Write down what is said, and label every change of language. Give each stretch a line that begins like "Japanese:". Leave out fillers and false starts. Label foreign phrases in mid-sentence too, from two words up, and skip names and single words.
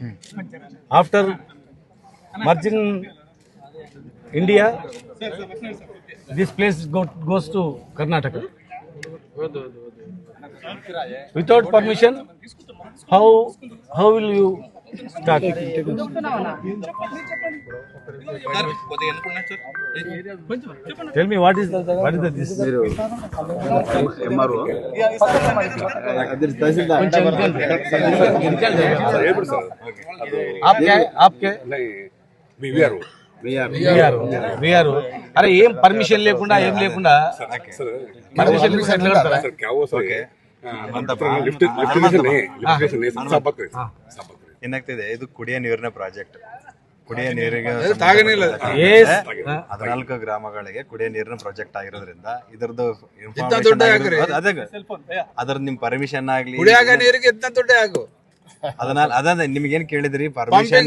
English: After merging India, this place goes to Karnataka. Without permission, how will you start? Tell me what is this? MRO.
Telugu: आपके వీఆర్ అరే ఏం పర్మిషన్ లేకుండా ఏం లేకుండా పర్మిషన్
Kannada: ಏನಾಗ್ತಿದೆ, ಇದು ಕುಡಿಯೋ ನೀರಿನ ಪ್ರಾಜೆಕ್ಟ್. ಕುಡಿಯೋ ನೀರಿಗೆ 14 ಗ್ರಾಮಗಳಿಗೆ ಕುಡಿಯೋ ನೀರಿನ ಪ್ರಾಜೆಕ್ಟ್ ಆಗಿರೋದ್ರಿಂದ ಇದರದ್ದು ಅದ್ರ ನಿಮ್ ಪರ್ಮಿಷನ್ ಆಗ್ಲಿ ಅದನ್ನ ನಿಮ್ಗೆ ಏನ್ ಕೇಳಿದ್ರಿ ಪರ್ಮಿಷನ್?